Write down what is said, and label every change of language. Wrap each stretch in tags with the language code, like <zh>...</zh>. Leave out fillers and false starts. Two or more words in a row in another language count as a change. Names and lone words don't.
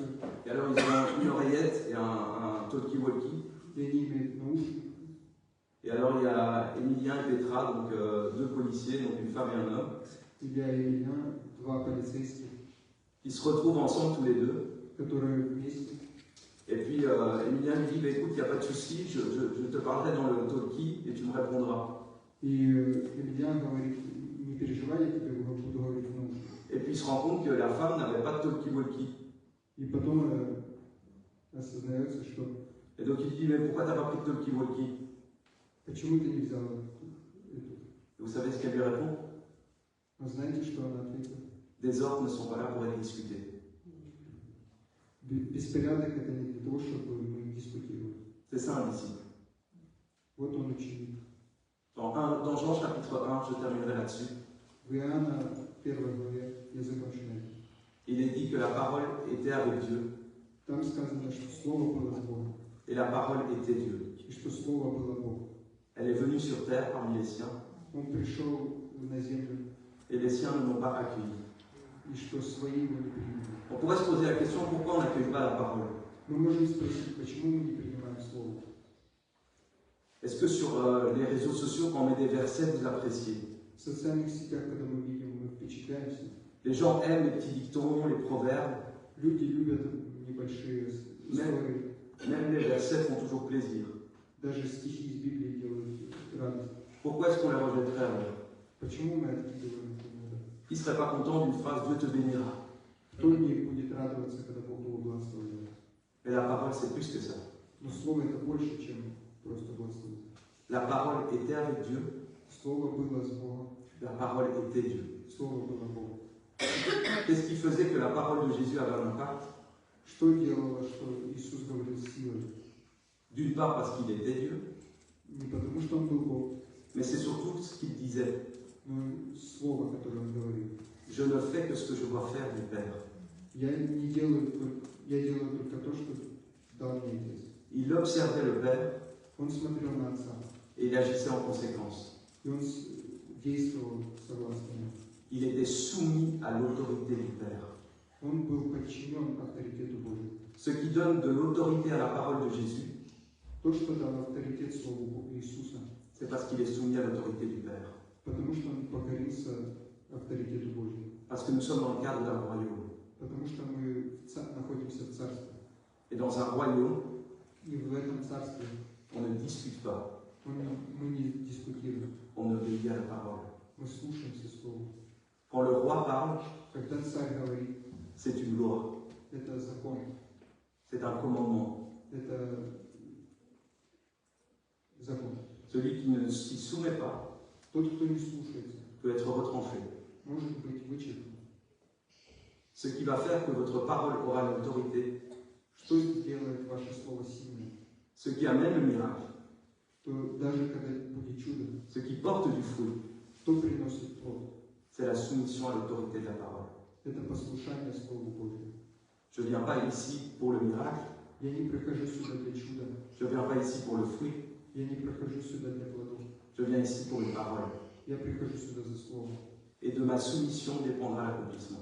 <fr>Et alors, ils ont une oreillette et un talkie-walkie.</fr> <ru>и они имеют наушники.</ru> <fr>Et alors, il y a Emilien et Petra, donc deux policiers, donc une femme et un homme,</fr> <ru>Илья и Илья, два полицейских,</ru> <fr>qui se retrouvent ensemble tous les deux.</fr> <ru>которые вместе.</ru> <fr>Et puis, Emilien lui dit, bah, écoute, il n'y a pas de souci, je te parlerai dans le talkie et tu me répondras.</fr> <ru>И Илья говорит, не переживай, я тебе буду говорить в наушниках.</ru> <fr>Et puis, il se rend compte que la femme n'avait pas de talkie-walkie.</fr> <ru>И потом осознается, что</ru> <fr>Et donc, il dit, mais pourquoi tu n'as pas pris de talkie-walkie?</fr> <ru>почему ты не взял эту?</ru> <fr>Et vous savez ce qu'elle lui répond?</fr> <ru>А знаете, что она ответила?</ru> <fr>Des ordres ne sont pas là pour être discutés.</fr> <ru>Беспорядок это не для того, чтобы мы дискутировали.</ru> <fr>C'est ça un disciple.</fr> <ru>Вот он ученик.</ru> <fr>Dans Jean chapitre 1, je terminerai là-dessus,</fr> <ru>В Иоанна 1 главе, я закончу на этом.</ru> <fr>il est dit que la parole était avec Dieu</fr> <ru>Там сказано, что Слово было с Богом,</ru> <fr>et la parole était Dieu.</fr> <ru>и что Слово было Богом.</ru> <fr>Elle est venue sur terre parmi les siens</fr> <ru>Он пришел на землю,</ru> <fr>et les siens ne l'ont pas accueilli.</fr> <ru>и что свои его не приняли.</ru> <fr>On pourrait se poser la question pourquoi on n'accueille pas la parole?</fr> <ru>Мы можем спросить, почему мы не принимаем Слово?</ru> <fr>Est-ce que sur les réseaux sociaux, quand on met des versets, vous appréciez?</fr> <ru>В социальных сетях, когда мы видим, мы впечатляемся.</ru> <fr>Les gens aiment les petits dictons, les proverbes,</fr> <ru>Люди любят небольшие истории.</ru> <fr>même les versets font toujours plaisir.</fr> <ru>Даже стихи из Библии делают радость.</ru> <fr>Pourquoi est-ce qu'on les rejetterait alors?</fr> <ru>Почему мы откидываем это?</ru> <fr>Qui ne serait pas content d'une phrase Dieu te bénira?</fr> <ru>Кто не будет радоваться, когда Бог его благословит?</ru> <fr>Mais la parole, c'est plus que ça.</fr> <ru>Но Слово это больше, чем просто благословить.</ru> <fr>La parole était avec Dieu,</fr> <ru>Слово было с Богом.</ru> <fr>la parole était Dieu.</fr> <ru>Слово было Богом.</ru> <fr>Qu'est-ce qui faisait que la parole de Jésus avait un impact?</fr> <ru>Что делало, что Иисус говорил силой?</ru> <fr>D'une part parce qu'il était Dieu,</fr> <ru>Не потому, что Он был Бог,</ru> <fr>mais c'est surtout ce qu'il disait.</fr> <ru>но Слово, которое Он говорил.</ru> <fr>Je ne fais que ce que je vois faire du Père.</fr> <ru>Я делаю только то, что дал мне Отец.</ru> <fr>Il observait le Père</fr> <ru>Он смотрел на Отца,</ru> <fr>et il agissait en conséquence.</fr> <ru>и Он действовал согласно ему.</ru> <fr>Il était soumis à l'autorité du Père.</fr> <ru>Он был подчинен авторитету Божьему.</ru> <fr>Ce qui donne de l'autorité à la parole de Jésus,</fr> <ru>То, что дал авторитет Слову Бога Иисуса,</ru> <fr>c'est parce qu'il est soumis à l'autorité du Père.</fr> <ru>потому что Он покорился авторитету Божьему.</ru> <fr>Parce que nous sommes dans le cadre d'un royaume.</fr> <ru>Потому что мы находимся в Царстве.</ru> <fr>Et dans un royaume,</fr> <ru>И в этом Царстве</ru> <fr>on ne discute pas,</fr> <ru>мы не дискутируем,</ru> <fr>on obéit à la parole.</fr> <ru>мы слушаемся Слову.</ru> <fr>Quand le roi parle,</fr> <ru>Когда Царь говорит,</ru> <fr>c'est une loi,</fr> <ru>это закон,</ru> <fr>c'est un commandement.</fr> <ru>это закон.</ru> <fr>Celui qui ne s'y soumet pas</fr> <ru>Тот, кто не слушается,</ru> <fr>peut être retranché.</fr> <ru>может быть вычеркнут.</ru> <fr>Ce qui va faire que votre parole aura l'autorité,</fr> <ru>Что сделает ваше Слово сильным?</ru> <fr>ce qui amène le miracle,</fr> <ru>То даже когда будет чудо,</ru> <fr>ce qui porte du fruit,</fr> <ru>кто приносит плод?</ru> <fr>c'est la soumission à l'autorité de la parole.</fr> <ru>Это послушание Слову Божьему.</ru> <fr>Je ne viens pas ici pour le miracle,</fr> <ru>Я не прихожу сюда для чуда,</ru> <fr>je ne viens pas ici pour le fruit,</fr> <ru>я не прихожу сюда для плодов,</ru> <fr>je viens ici pour une parole.</fr> <ru>я прихожу сюда за Словом.</ru> <fr>Et de ma soumission dépendra l'accomplissement.</fr>